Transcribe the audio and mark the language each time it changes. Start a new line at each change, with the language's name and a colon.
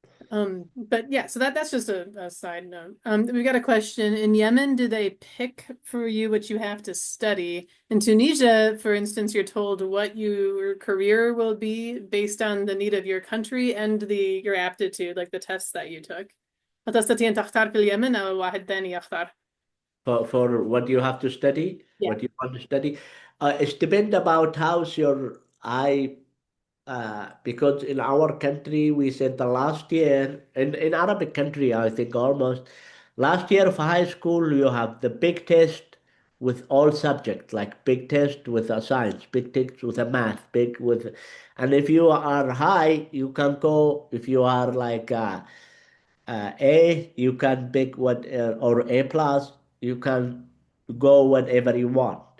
English: But yeah, so that's just a side note. We got a question. In Yemen, do they pick for you what you have to study? In Tunisia, for instance, you're told what your career will be based on the need of your country and your aptitude, like the tests that you took.
Arabic: هل تختار في اليمن أو واحد تاني يختار؟
English: For what you have to study, Yeah. what you want to study, it depends about how's your eye. Because in our country, we said the last year, in Arabic country, I think almost last year of high school, you have the big test with all subjects, like big test with a science, big test with a math, and if you are high, you can go, if you are like A, you can pick or A plus, you can go whatever you want.